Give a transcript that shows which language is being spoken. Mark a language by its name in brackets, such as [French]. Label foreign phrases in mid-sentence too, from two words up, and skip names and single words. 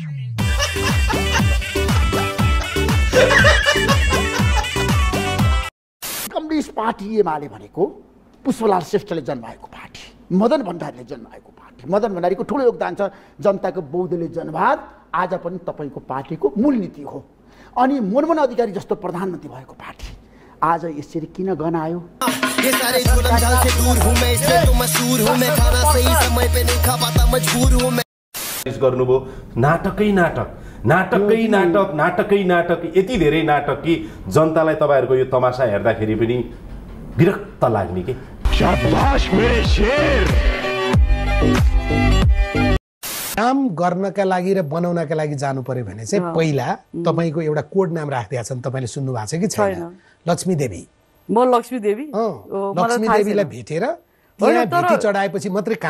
[Nepali] कम्युनिस्ट पार्टी एमाले भनेको पुष्पलाल श्रेष्ठले जन्माएको पार्टी मदन भण्डारीले जन्माएको पार्टी मदन भण्डारीको ठुलो योगदान छ जनताको बौद्धले जनवाद आज पनि तपाईको पार्टीको मूलनीति हो अनि मनमोहन अधिकारी जस्तो प्रधानमन्त्री भएको पार्टी आज यसरी किन गनायो [Hindi] ये सारे जुल्म जाल से दूर हूं मैं इसलिए तो मशहूर हूं मैं खाना सही समय पे नहीं खा पाता मजबूर हूं मैं [Nepali] गर्नुभयो नाटकै नाटक यति धेरै नाटक कि जनतालाई तपाईहरुको यो तमासा हेर्दाखेरि पनि विरक्त लाग्ने के [Hindi] शाबाश मेरे शेर [Nepali] काम गर्नका लागि र बनाउनका लागि जानु पर्यो भने चाहिँ पहिला तपाईको एउटा कोड नाम राख्दिया छन् तपाईले सुन्नु भएको छ कि छैन लक्ष्मी देवी म लक्ष्मी देवी लक्ष्मी देवीलाई भेटेर त्यहाँ भेटी चढाएपछि मात्रै काम